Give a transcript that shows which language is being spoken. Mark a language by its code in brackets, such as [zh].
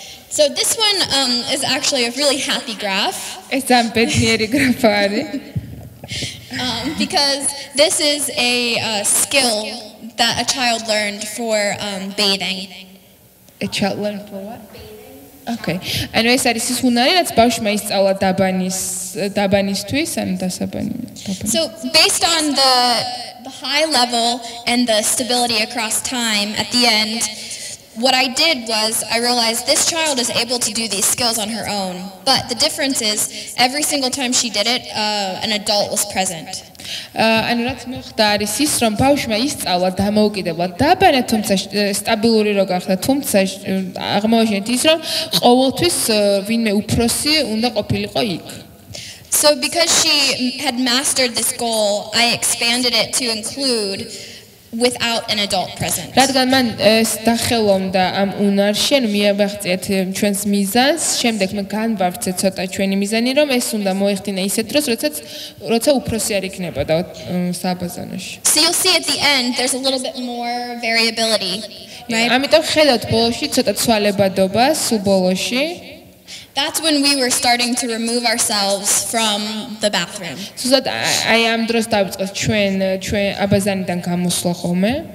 [en] So this one is actually a really happy graph. It's a bednieri graph. Because this is a skill that a child learned for bathing. A child learned for what? Okay. [ka] And ეს არის ის უნარი, რაც ბავშვმა ისწავლა დაბანისთვის, ან დასაბანი. [en] So based on the high level and the stability across time at the end, what I did was I realized this child is able to do these skills on her own. But the difference is every single time she did it, an adult was present. [ka] ანუ რაც მოხდა არის ის რომ ბავშვმა ისწავლა დამოუკიდებლად დაბანა თუმცა სტაბილური რო გახდა თუმცა აღმოაჩენთ ის რომ ყოველთვის ვინმე უფროსი უნდა ყოფილიყო იქ. [en] So because she had mastered this goal, I expanded it to include without an adult present. [ka] რადგან მან ეს დახელოვნდა ამ უნარში, ანუ მიაღწიეთ ჩვენს მიზანს, შემდეგ მე განვავრცე ცოტა ჩვენი მიზანი, რომ ეს უნდა მოეხდინა ისეთ დროს, როცა უფროსი არ იქნებოდა საბაზანოში. [en] So you'll see at the end there's a little bit more variability, right? [ka] ამიტომ ხედავთ ბოლოში ცოტა ცვალებადობას ბოლოში. [en] That's when we were starting to remove ourselves from the bathroom. [ka] Სულაც აი ამ დროს დავიწყოთ ჩვენ აბაზანიდან გამოსვლა ხოლმე.